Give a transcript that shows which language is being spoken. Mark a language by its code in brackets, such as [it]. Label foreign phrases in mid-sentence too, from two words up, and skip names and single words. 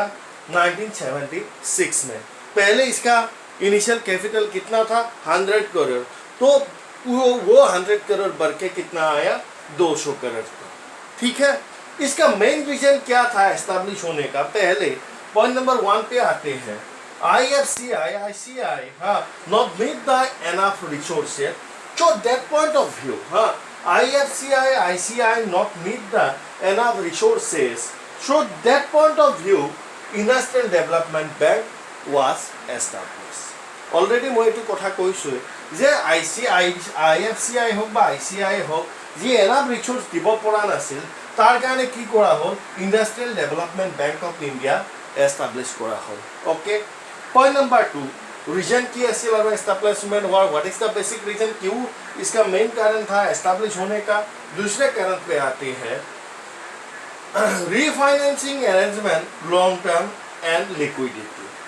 [hi] 1976 में। पहले इसका इनिशियल कैपिटल कितना था? 100 करोड़। तो वो 100 करोड़ बढ़ के कितना आया? 200 करोड़। ठीक है। इसका [en] main reason [hi] क्या था एस्टैब्लिश होने का? पहले [en] point number [hi] 1 पे आते हैं। [en] IFCI, ICI not meet the enough resources. So that point of view, IFCI, ICI not meet the enough resources. So that point of view, Industrial Development Bank was established. [as] Already মই এইটো কথা কৈছো যে IFCI হোক বা ICI হোক, যি [en] enough resource [as] দিব পৰা নাছিল, তাৰ কাৰণে কি কৰা হ'ল? Industrial Development Bank of India establish কৰা হ'ল। ओके। [en] point number [hi] 2, रीजन की असल और एस्टैब्लिशमेंट हुआ। [en] What is the basic reason? [hi] क्यों इसका मेन कारण था एस्टैब्लिश होने का? दूसरे कारण पे आते हैं [en] refinancing arrangement, long term and liquidity.